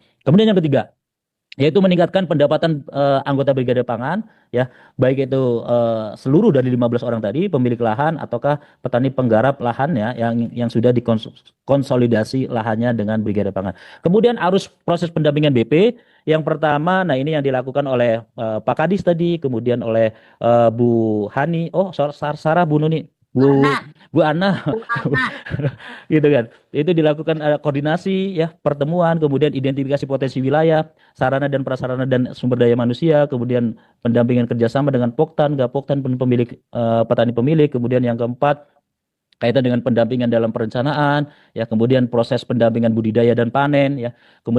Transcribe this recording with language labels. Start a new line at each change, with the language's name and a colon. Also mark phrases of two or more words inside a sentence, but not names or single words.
Indonesian: Kemudian yang ketiga, yaitu meningkatkan pendapatan anggota Brigade Pangan ya, baik itu seluruh dari 15 orang tadi pemilik lahan ataukah petani penggarap lahan ya yang sudah dikonsolidasi lahannya dengan Brigade Pangan. Kemudian arus proses pendampingan BP yang pertama, nah ini yang dilakukan oleh Pak Kadis tadi, kemudian oleh Bu Hani, Sarah, Bu Nuni, Bu Ana, Bu Ana, Bu Ana. gitu kan. Itu dilakukan koordinasi ya, pertemuan, kemudian identifikasi potensi wilayah, sarana dan prasarana dan sumber daya manusia, kemudian pendampingan kerjasama dengan Poktan, Gapoktan, pemilik petani pemilik, kemudian yang keempat kaitan dengan pendampingan dalam perencanaan, ya, kemudian proses pendampingan budidaya dan panen, ya, kemudian